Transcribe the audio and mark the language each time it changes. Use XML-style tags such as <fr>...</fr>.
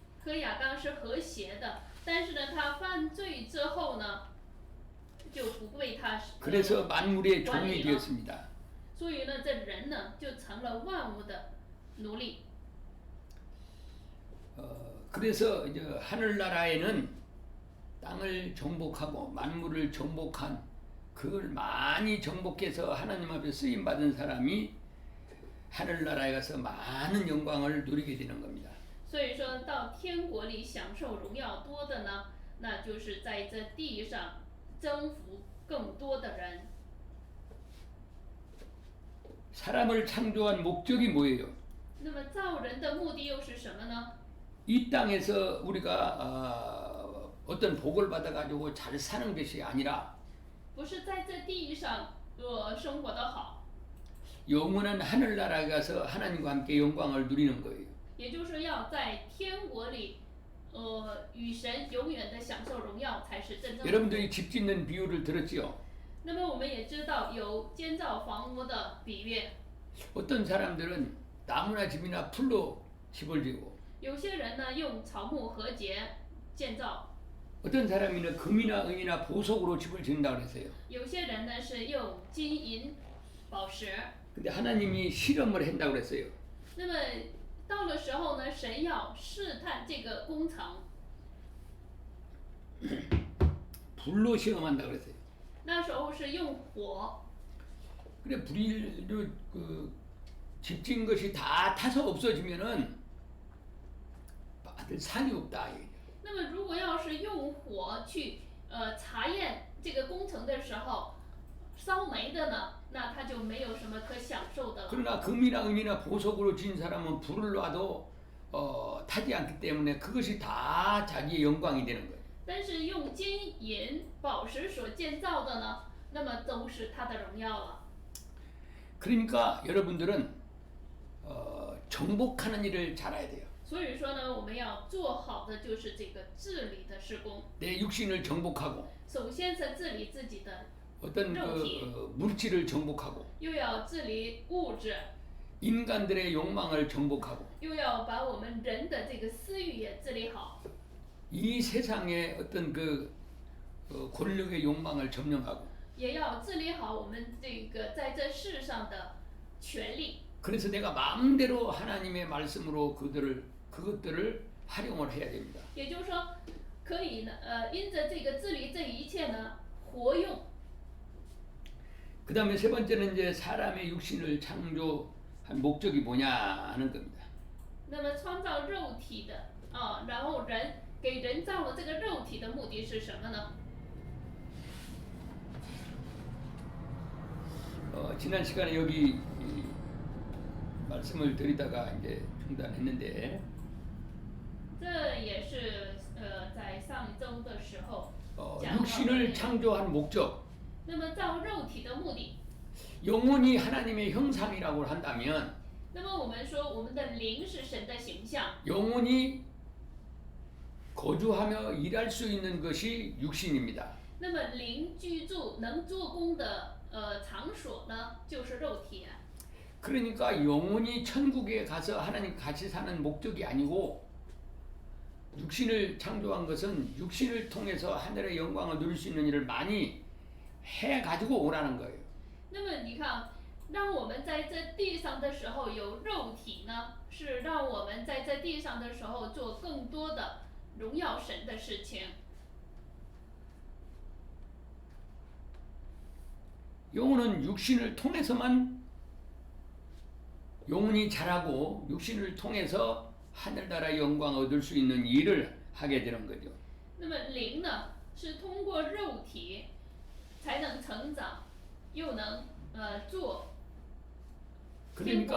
<zh>和亚当是和谐的，但是呢，他犯罪之后呢，就不被他</zh> <ko>그래서 만물의 종이</ko> <zh>管理了。</zh> <ko>되었습니다.</ko> <zh>所以呢，这人呢就成了万物的奴隶。</zh> <ko>그래서 이제 하늘나라에는 땅을 정복하고 만물을 정복한 그걸 많이 정복해서 하나님 앞에 쓰임 받은 사람이 하늘나라에 가서 많은 영광을 누리게 되는 겁니다.</ko> <zh>所以说到天国里享受荣耀多的呢，那就是在这地上征服更多的人。</zh> <ko>사람을 창조한 목적이 뭐예요?</ko> <zh>那么造人的目的又是什么呢？</zh> <ko>이 땅에서 우리가 어떤 복을 받아가지고 잘 사는 것이 아니라</ko> <zh>不是在这地上生活的好，</zh> <ko>영원한 하늘나라에 가서 하나님과 함께 영광을 누리는 거예요.</ko> <zh>也就是要在天国里，与神永远的享受荣耀，才是真正的。</zh> <ko>여러분들이 집 짓는 비유를 들었지요?</ko> <zh>那么我们也知道有建造房屋的比喻，</zh> <ko>어떤 사람들은 나무나 집이나 풀로 집을 지고</ko> <zh>有些人呢用草木合结建造，</zh> <ko>어떤 사람이는 금이나 은이나 보석으로 집을 짓는다고 그랬어요.</ko> <zh>有些人呢是用金银宝石。</zh> <ko>근데 하나님이 실험을 한다고 그랬어요.</ko> <zh>那么到了时候呢，神要试探这个工程，</zh> <ko>불로 실험한다고 그랬어요.</ko> <zh>那时候是用火。</zh> <ko>그래 불이 집 짓는 것이 다 타서 없어지면은 받을 산이 없다.</ko> <zh>那么如果要是用火去查验这个工程的时候，烧煤的呢，那他就没有什么可享受的了。</zh> <ko>그러나 금이나 은이나 보석으로 지은 사람은 불을 놔도 타지 않기 때문에 그것이 다 자기의 영광이 되는 거예요.</ko> <zh>但是用金银宝石所建造的呢，那么都是他的荣耀了。</zh> <ko>그러니까 여러분들은 정복하는 일을 잘해야 돼요.</ko> <zh>所以说呢，我们要做好的就是这个治理的施工。</zh> <ko>내 육신을 정복하고</ko> <zh>首先是治理自己的，</zh> <ko>어떤 물질을 정복하고</ko> <zh>又要治理物质，</zh> <ko>인간들의 욕망을 정복하고</ko> <zh>又要把我们人的这个私欲也治理好，</zh> <ko>이 세상의 어떤 권력의 욕망을 점령하고</ko> <zh>也要治理好我们这个在这世上的权利。</zh> <ko>그래서 내가 마음대로 하나님의 말씀으로 그것들을 활용을 해야 됩니다.</ko> <zh>也就是说，可以呢，因着这个治理这一切呢，活用。</zh> <ko>그 다음에 세 번째는 이제 사람의 육신을 창조한 목적이 뭐냐 하는 겁니다.</ko> <zh>那么创造肉体的然后人给人造了这个肉体的目的是什么呢？</zh> <ko>지난 시간에 여기 말씀을 드리다가 이제 중단했는데</ko> <zh>这也是在上一周的时候讲到的内</zh> <ko>육신을</ko> <zh>容。</zh> <ko>창조한 목적,</ko> <zh>那么造肉体的目的，</zh> <ko>영혼이 하나님의 형상이라고 한다면</ko> <zh>那么我们说我们的灵是神的形象，</zh> <ko>영혼이 거주하며 일할 수 있는 것이 육신입니다.</ko> <zh>那么灵居住能做工的场所呢，就是肉体。</zh> <ko>그러니까 영혼이 천국에 가서 하나님 같이 사는 목적이 아니고 육신을 창조한 것은 육신을 통해서 하늘의 영광을 누릴 수 있는 일을 많이 해 가지고 오라는 거예요.</ko> <zh>那么你看，让我们在这地上的时候有肉体呢，是让我们在这地上的时候做更多的荣耀神的事情。</zh> <ko>영혼은 육신을 통해서만 영혼이 자라고 육신을 통해서 하늘나라의 영광 얻을 수 있는 일을 하게 되는 거죠.</ko> <zh>那么灵呢，是通过肉体才能成长，又能做天国</zh>